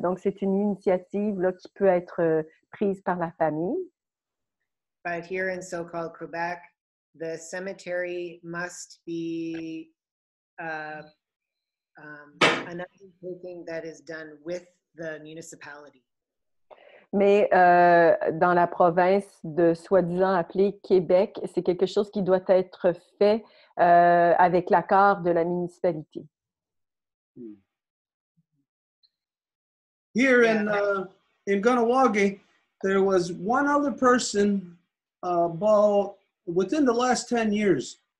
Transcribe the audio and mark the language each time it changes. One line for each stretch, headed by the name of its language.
French: Donc, c'est une initiative là, qui peut être prise par la famille.
English: But here in so-called Quebec, the cemetery must be an undertaking that is done with the municipality.
French: Mais dans la province de soi-disant appelée Québec, c'est quelque chose qui doit être fait avec l'accord de la municipalité.
English: Here in Ganawagi, there was one other person about within the last 10 years.